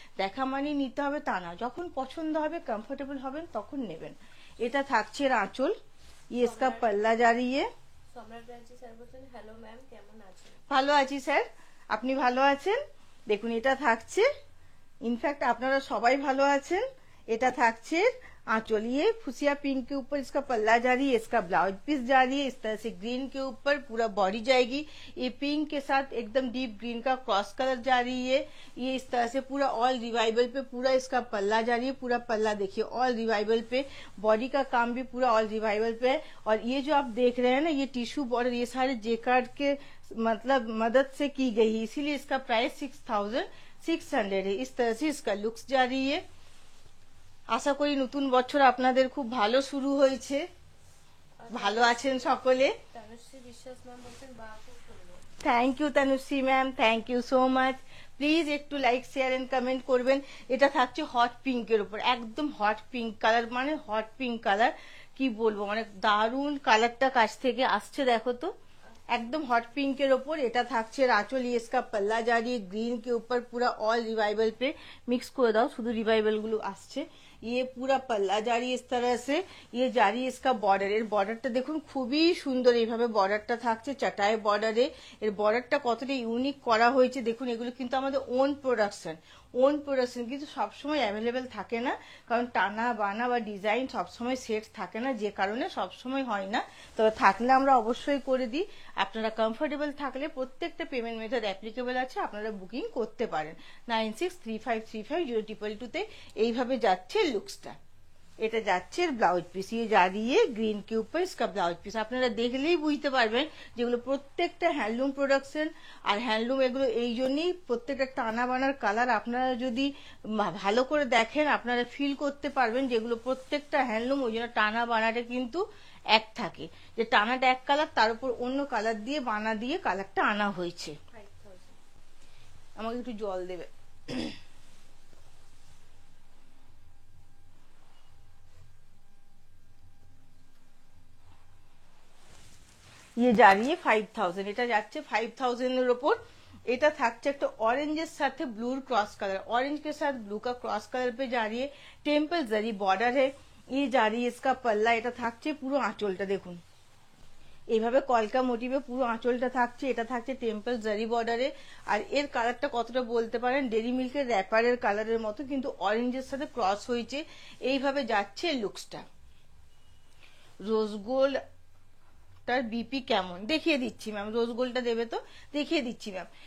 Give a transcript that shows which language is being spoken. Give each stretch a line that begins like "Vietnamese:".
Bangla: দেখা মানে নিতে হবে তা না, যখন পছন্দ হবে কমফোর্টেবল হবেন তখন নেবেন। এটা থাকছে আঁচল,
Hindi: ইয়েসকা পাল্লা জারিয়ে।
Bangla: সম্রাট ব্যানার্জি স্যার বলছেন হ্যালো ম্যাম কেমন আছেন। ভালো আছি স্যার, আপনি ভালো আছেন? দেখুন এটা থাকছে, ইনফ্যাক্ট আপনারা সবাই ভালো আছেন। এটা থাকছে
Hindi: आंचल, ये फुसिया पिंक के ऊपर इसका पल्ला जा रही है, इसका ब्लाउज पीस जा रही है इस तरह से ग्रीन के ऊपर पूरा बॉडी जाएगी। ये पिंक के साथ एकदम डीप ग्रीन का क्रॉस कलर जा रही है। ये इस तरह से पूरा ऑल रिवाइवल पे पूरा इसका पल्ला जा रही है, पूरा पल्ला देखिए ऑल रिवाइवल पे, बॉडी का काम भी पूरा ऑल रिवाइवल पे है। और ये जो आप देख रहे हैं ना, ये टिश्यू बॉर्डर ये सारे जेकार्ड के मतलब मदद से की गई है, इसीलिए इसका प्राइस 6600 है। इस तरह से इसका लुक्स जा रही है।
Bangla: আশা করি নতুন বছর আপনাদের খুব ভালো শুরু হয়েছে, ভালো আছেন সকলে। তনুশ্রী বিশ্বাস ম্যাম বলছেন বা খুব সুন্দর। Thank you Tanushree ma'am, thank you so much. Please একটু লাইক শেয়ার এন্ড কমেন্ট করবেন। এটা থাকছে হট পিঙ্কের উপর, একদম হট পিঙ্ক কালার, মানে হট পিঙ্ক কালার কি বলবো, মানে দারুণ কালারটা কাছ থেকে আসছে, দেখো তো
Hindi: एकदम हॉट पिंक के ऊपर।
Bangla: এটা থাকছে আঁচল,
Hindi: ये इसका पल्ला जा रही है ग्रीन के ऊपर पूरा ऑल रिवाइवल पे,
Bangla: मिक्स করে দাও শুধু রিভাইভাল গুলো আসছে।
Hindi: ये पूरा पल्ला जा रही है इस तरह से, ये जा रही है इसका बॉर्डर।
Bangla: এর বর্ডারটা দেখুন খুবই সুন্দর, এইভাবে বর্ডারটা থাকছে চাটাই বর্ডারে। এর বর্ডারটা কতটা ইউনিক করা হয়েছে দেখুন। এগুলো কিন্তু আমাদের ওন প্রোডাকশন, কিন্তু সবসময় অ্যাভেলেবেল থাকে না, কারণ টানা বানা বা ডিজাইন সবসময় সেট থাকে না, যে কারণে সবসময় হয় না। তবে থাকলে আমরা অবশ্যই করে দিই। আপনারা কমফোর্টেবল থাকলে প্রত্যেকটা পেমেন্ট মেথড অ্যাপ্লিকেবল আছে, আপনারা বুকিং করতে পারেন। 9635350222 তে এইভাবে যাচ্ছে লুকসটা। এটা যাচ্ছে ব্লাউজ পিস,
Hindi: ये जा रही है ग्रीन के ऊपर इसका ब्लाउज पीस।
Bangla: আপনারা দেখলেই বুঝতে পারবেন যেগুলো প্রত্যেকটা হ্যান্ডলুম প্রোডাকশন। আর হ্যান্ডলুম এগুলো এই জন্যই প্রত্যেকটা টানা বানার কালার আপনারা যদি ভালো করে দেখেন আপনারা ফিল করতে পারবেন যেগুলো প্রত্যেকটা হ্যান্ডলুম, ওই জন্য টানা বানাটা কিন্তু এক থাকে, যে টানাটা এক কালার তার উপর অন্য কালার দিয়ে বানা দিয়ে কালারটা আনা হয়েছে। 5000 আমাকে একটু জল দেবে।
Hindi: ये जा रही है 5000,
Bangla: এটা যাচ্ছে 5000 এর উপর। এটা থাকছে একটা অরেঞ্জের সাথে ব্লুর
Hindi: क्रॉस कलर, ऑरेंज के साथ ब्लू का क्रॉस कलर पे जा रही है। टेम्पल जरी बॉर्डर है, ये जा रही है इसका पल्ला।
Bangla: এটা থাকছে পুরো আঁচলটা দেখুন এইভাবে কলকা মোটিভে পুরো আঁচলটা থাকছে। এটা থাকছে টেম্পল জারি বর্ডারে। আর এর কালারটা কতটা বলতে পারেন ডেরি মিল্কের র্যাপারের কালারের মতো, কিন্তু অরেঞ্জের সাথে ক্রস হয়েছে। এইভাবে যাচ্ছে লুকসটা। রোজ গোল্ড তার বিপি কেমন দেখিয়ে দিচ্ছি ম্যাম, রোজ গোল্ডটা দেবে তো দেখিয়ে দিচ্ছি ম্যাম।